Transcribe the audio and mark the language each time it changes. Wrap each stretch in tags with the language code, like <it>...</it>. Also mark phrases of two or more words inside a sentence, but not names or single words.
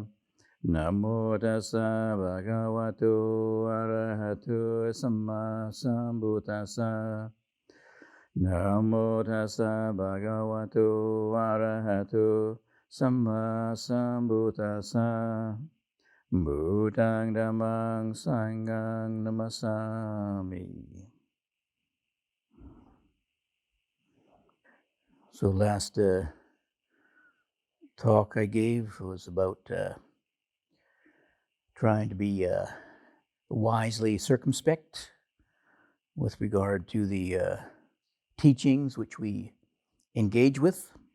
<pi>Namo tassa bhagavato arahato samma sambuddhassa. Namo tassa bhagavato arahato samma sambuddhassa. Buddhang dhammang sanghang namasami.</pi> <en>So last talk I gave was about trying to be wisely circumspect with regard to the teachings which we engage with.</en>